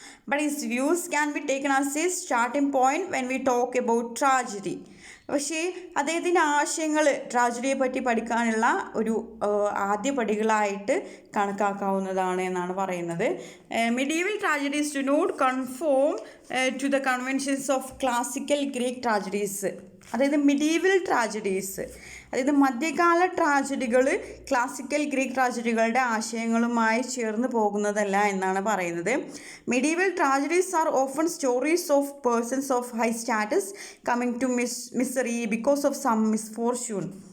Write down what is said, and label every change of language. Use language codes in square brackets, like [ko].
[en] But his views can be taken as a starting point when we talk about tragedy. [ml] പക്ഷേ അദ്ദേഹത്തിൻ്റെ ആശയങ്ങൾ ട്രാജഡിയെ പറ്റി പഠിക്കാനുള്ള ഒരു ആദ്യ പടികളായിട്ട് കണക്കാക്കാവുന്നതാണ് എന്നാണ് പറയുന്നത്. [en] Medieval tragedies do not conform to the conventions of classical Greek tragedies. [ml] അതായത് മിഡീവൽ ട്രാജഡീസ്, അതായത് മധ്യകാല ട്രാജഡികൾ ക്ലാസിക്കൽ ഗ്രീക്ക് ട്രാജഡികളുടെ ആശയങ്ങളുമായി ചേർന്ന് പോകുന്നതല്ല എന്നാണ് പറയുന്നത്. [en] Medieval tragedies are often stories of persons of high status coming to misery because of some misfortune.